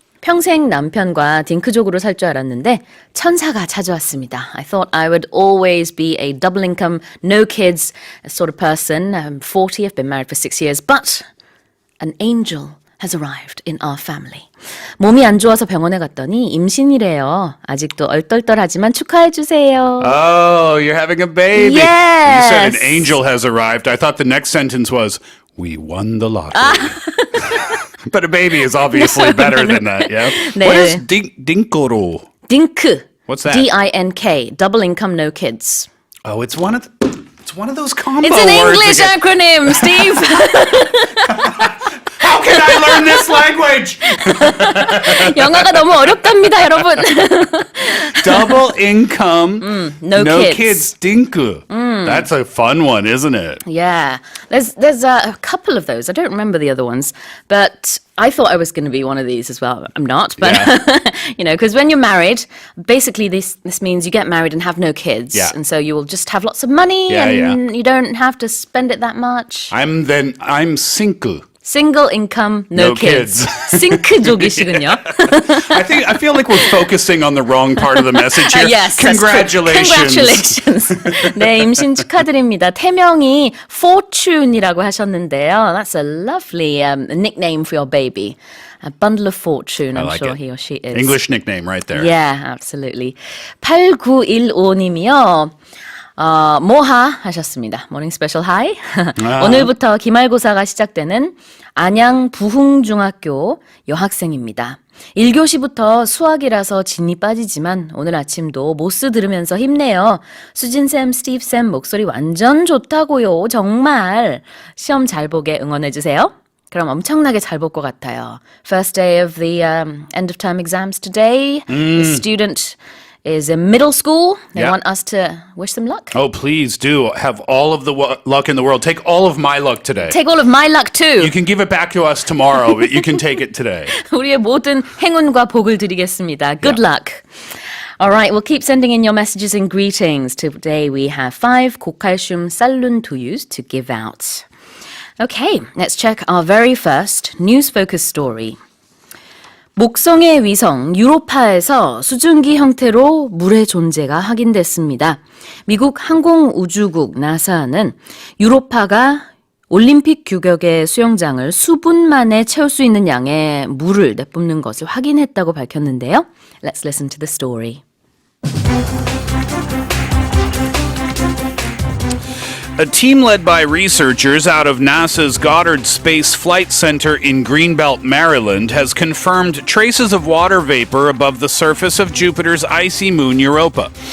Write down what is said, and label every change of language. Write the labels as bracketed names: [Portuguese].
[Korean] 평생 남편과 딩크족으로 살 줄 알았는데 천사가 찾아왔습니다. [English] I thought I would always be a double income, no kids sort of person. I'm 40, I've been married for 6 years, but an angel has arrived in our family. [Korean] 몸이 안 좋아서 병원에 갔더니 임신이래요. 아직도 얼떨떨하지만 축하해 주세요. [English] Oh, you're having a baby. Yes. You said an angel has arrived. I thought the next sentence was, we won the lottery. But a baby is obviously better than that, yeah? [Korean] 네. [English] What is dinko로? Dink. What's that? D-I-N-K. Double income, no kids. Oh, it's one of those combo It's an words again. acronym, Steve. How can I learn this language? [Korean] 영어가 너무 어렵답니다, 여러분. [English] Double income, no kids. Dinku. That's a fun one, isn't it? Yeah, there's a couple of those. I don't remember the other ones, but I thought I was going to be one of these as well. I'm not, but because when you're married, basically this means you get married and have no kids, and so you will just have lots of money, and you don't have to spend it that much. I'm single. Single income, no kids. [Korean] 싱크족이시군요. [English] I feel like we're focusing on the wrong part of the message here. Yes, Congratulations. Congratulations. [Korean] 네, 임신 축하드립니다. 태명이 Fortune이라고 하셨는데요. [English] That's a lovely nickname for your baby. A bundle of fortune, I'm sure he or she is. English nickname right there. Yeah, absolutely. 8915님이요. [Korean] 모하 하셨습니다. 모닝 스페셜 하이. 오늘부터 기말고사가 시작되는 안양 부흥중학교 여학생입니다. 1교시부터 수학이라서 진이 빠지지만 오늘 아침도 모스 들으면서 힘내요. 수진쌤, 스티브쌤 목소리 완전 좋다고요. 정말. 시험 잘 보게 응원해주세요. 그럼 엄청나게 잘 볼 것 같아요. [English] First day of the end of term exams today. The student is in middle school. They want us to wish them luck. Oh, please do. Have all of the luck in the world. Take all of my luck today. Take all of my luck too. You can give it back to us tomorrow, but you can take it today. [Korean] 우리의 모든 행운과 복을 드리겠습니다. [English] Good luck. All right, we'll keep sending in your messages and greetings. Today we have 5 고칼슘 쌀룬 두유s to give out. Okay, let's check our very first news focus story. [Korean] 목성의 위성 유로파에서 수증기 형태로 물의 존재가 확인됐습니다. 미국 항공우주국 나사는 유로파가 올림픽 규격의 수영장을 수분 만에 채울 수 있는 양의 물을 내뿜는 것을 확인했다고 밝혔는데요. [English] Let's listen to the story. A team led by researchers out of NASA's Goddard Space Flight Center in Greenbelt, Maryland, has confirmed traces of water vapor above the surface of Jupiter's icy moon Europa.